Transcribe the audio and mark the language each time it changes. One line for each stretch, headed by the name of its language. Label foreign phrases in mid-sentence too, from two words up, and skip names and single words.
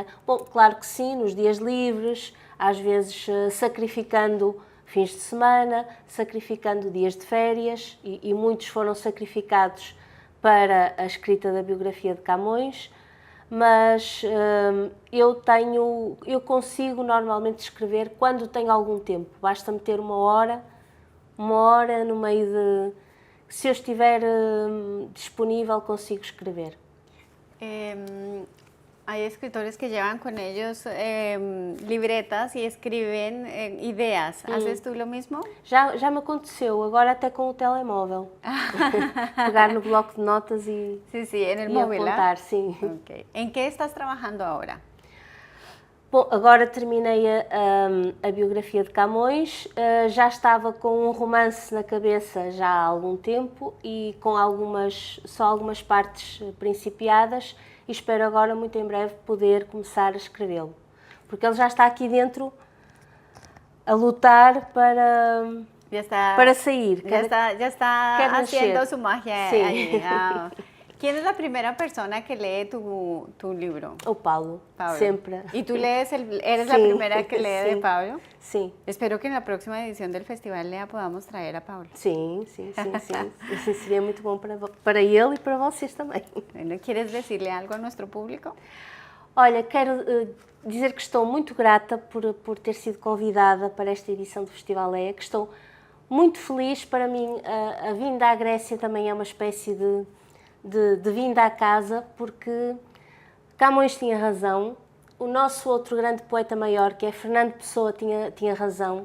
Portuguese: Bom, claro que sim, nos dias livres, às vezes sacrificando fins de semana, sacrificando dias de férias, e muitos foram sacrificados para a escrita da biografia de Camões, mas eu consigo normalmente escrever quando tenho algum tempo. Basta-me ter uma hora no meio de... Se eu estiver disponível, consigo escrever.
Spanish: Hay escritores que llevan con ellos libretas y escriben ideas. ¿Haces tú lo mismo?
Portuguese: Já me aconteceu, agora até com o telemóvel. Pegar no bloco de notas e,
Spanish: Sí, sí, en el
Portuguese: e
Spanish: móvil.
Portuguese: apontar, sim.
Spanish: Okay. ¿En qué estás trabajando ahora?
Portuguese: Bom, agora terminei a biografia de Camões, já estava com um romance na cabeça já há algum tempo e com só algumas partes principiadas e espero agora, muito em breve, poder começar a escrevê-lo. Porque ele já está aqui dentro a lutar para sair.
Spanish: Ya está haciendo su magia Sí. allí. Ah. ¿Quién es la primera persona que lee tu libro?
Portuguese: O Paulo, Pablo. sempre.
Spanish: ¿Y tú eres la Sí, primera que lee de sí. Pablo?
Portuguese: Sim.
Spanish: Espero que en la próxima edición del Festival Lea podamos traer a Pablo.
Portuguese: Sim. Isso seria muito bom para ele e para vocês também.
Spanish: Bueno, ¿quieres decirle algo a nuestro público?
Portuguese: Olha, quero dizer que estou muito grata por ter sido convidada para esta edição do Festival Lea, que estou muito feliz. Para mim, a vinda à Grécia também é uma espécie de vinda à casa, porque Camões tinha razão, o nosso outro grande poeta maior, que é Fernando Pessoa, tinha razão.